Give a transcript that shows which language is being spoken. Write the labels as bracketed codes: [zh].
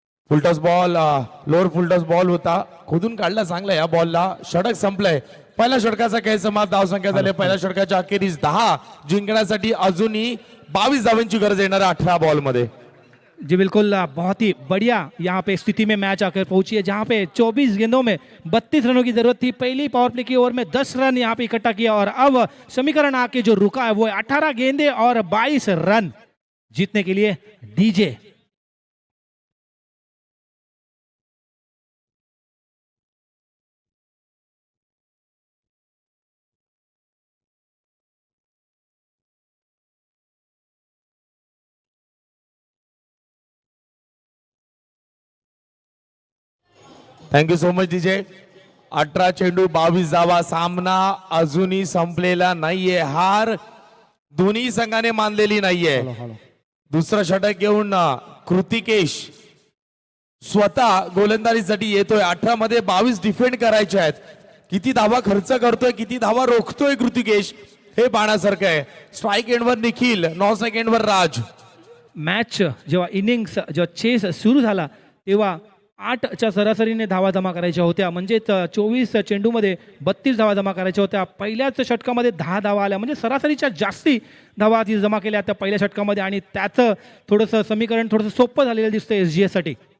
[mr] Full toss ball, lower full toss ball होता. खोदून काढला चांगला या बॉलला. षटक संपलंय. पहिल्या षटकाचा काही समाप्त. धावसंख्या झाली पहिल्या षटकाच्या अखेरीस 10. जिंकण्यासाठी अजूनही 22 धावांची गरज येणार 18 बॉल मध्ये. [hi] जी बिल्कुल, बहुत ही बढ़िया यहाँ पे स्थिति में मैच आकर पहुंची है, जहाँ पे 24 गेंदों में 32 रनों की जरूरत थी. पहली पावर प्ले की ओवर में 10 रन यहाँ पे इकट्ठा किया और अब समीकरण आके जो रुका है वो 18 गेंदे और 22 रन जीतने के लिए DJ. [en] thank you so much [mr] DJ. 18 चेंडू 22 धावा. सामना अजूनही संपलेला नाहीये. हार दोन्ही संघाने मानलेली नाहीये. दुसरं षटक घेऊन कृतिकेश स्वतः गोलंदाजीसाठी येतोय. 18 मध्ये 22 डिफेंड करायचे आहेत. किती धावा खर्च करतोय, किती धावा रोखतोय कृतिकेश, हे पाहण्यासारखं आहे. स्ट्राईक एंडवर निखिल, नॉन स्ट्राईक एंडवर राज. मॅच जेव्हा इनिंग्स जेव्हा चेस सुरू झाला तेव्हा 8च्या सरासरीने धावा जमा करायच्या होत्या. म्हणजेच 24 चेंडूमध्ये 32 धावा जमा करायच्या होत्या. पहिल्याच षटकामध्ये 10 धावा आल्या. म्हणजे सरासरीच्या जास्ती धावा ती जमा केल्या त्या पहिल्या षटकामध्ये. आणि त्याचं थोडंसं समीकरण थोडंसं सोपं झालेलं दिसतंय SGS साठी.